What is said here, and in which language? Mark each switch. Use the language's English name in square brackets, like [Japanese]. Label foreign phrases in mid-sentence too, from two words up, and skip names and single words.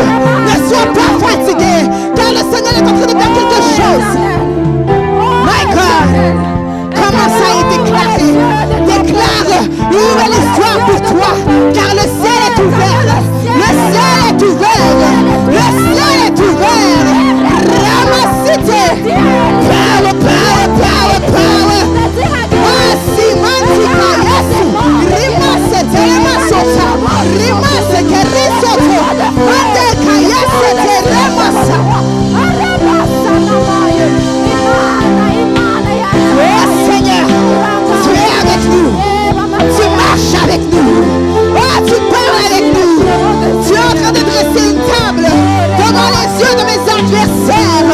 [French] Ne sois pas fatigué, car le Seigneur est en train de faire quelque chose. [English] My God, [French] comment ça est déclaré? Déclare une nouvelle histoire pour toi, car le ciel est ouvert. Le ciel est ouvert. Le ciel est ouvert. Ramacité. [English] Power, power, power, power. Masi, mantika, yesu. Rimase, telemasota. Rimase, kerisoto. Mandeka, yese, telemasa. [French] Oh Seigneur, tu es avec nous. Tu marches avec nous. Oh, tu parles avec nous. Tu es en train de dresser une table devant les yeux de mes adversaires.